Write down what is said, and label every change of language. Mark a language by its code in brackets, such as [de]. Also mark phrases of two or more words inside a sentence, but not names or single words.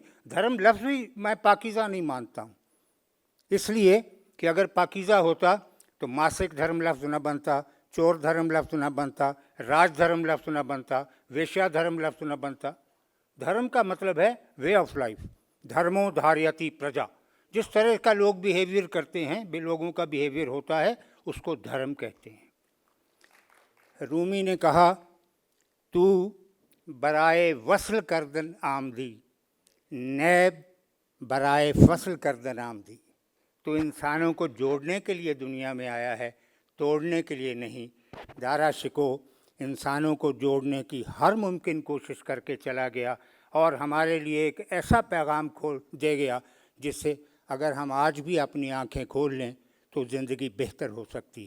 [ur] دھرم لفظ بھی میں پاکیزہ نہیں مانتا ہوں، اس لیے کہ اگر پاکیزہ ہوتا تو ماسک دھرم لفظ نہ بنتا، چور دھرم لفظ نہ بنتا، راج دھرم لفظ نہ بنتا، ویشیا دھرم لفظ نہ بنتا. دھرم کا مطلب ہے [en] way of life. [sa] धर्मो धारयति प्रजा, [ur] جس طرح کا لوگ بیہیویئر کرتے ہیں، بھی لوگوں کا بیہیویئر ہوتا ہے، اس کو دھرم کہتے ہیں. [fa] رومی نے کہا تو برائے وصل کردن آمدی، نیب برائے فصل کردن آمدی. [ur] تو انسانوں کو جوڑنے کے لیے دنیا میں آیا ہے، توڑنے کے لیے نہیں. دارا شکوہ انسانوں کو جوڑنے کی ہر ممکن کوشش کر کے چلا گیا اور ہمارے لیے ایک ایسا پیغام کھول دے گیا جس سے اگر ہم آج بھی اپنی آنکھیں کھول لیں تو زندگی بہتر ہو سکتی ہے.